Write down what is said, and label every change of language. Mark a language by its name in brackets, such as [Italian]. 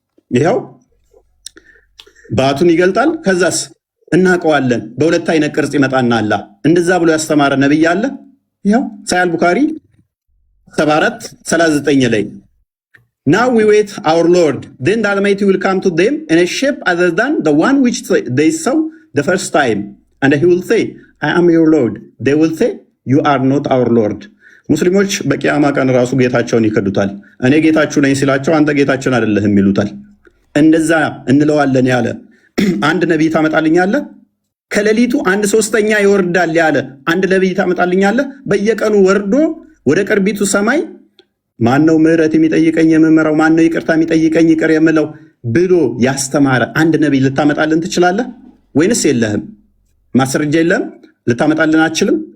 [Amharic] ይኸው ባቱን ይገልጣል። ከዛስ እናውቀዋለን በሁለት አይነት ቅርጽ ይመጣና አላህ እንደዛ ብሎ ያስተማረ ነብይ አለ? ይኸው ሳሂህ ቡኻሪ 74:39 ላይ [English] Now we wait our Lord, then the Almighty will come to them in a shape other than the one which they saw the first time, and he will say, I am your Lord. They will say, you are not our Lord. [Amharic] ሙስሊሞች በቂያማ ቀን ራሱ ጌታቸውን ይከዱታል። እኔ ጌታችሁ ነኝ ሲላቸው አንተ ጌታችን አይደለህም ይሉታል። እንደዛ እንለዋለን ያለ አንድ ነቢይ ታመጣልኛለህ? ከሌሊቱ 1/3 ይወርዳል ያለ አንድ ነቢይ ታመጣልኛለህ? በየቀኑ ወርዶ ወደ ቅርቢቱ ሰማይ ማነው ምህረት የሚጠይቀኝ የምመራው፣ ማነው ይቅርታ የሚጠይቀኝ ይቅር የምለው ብሎ ያስተማረ አንድ ነቢይ ልታመጣልን ትችላለህ ወይንስ የለህም? ማስረጃ የለም? ልታመጣልን አትችልም?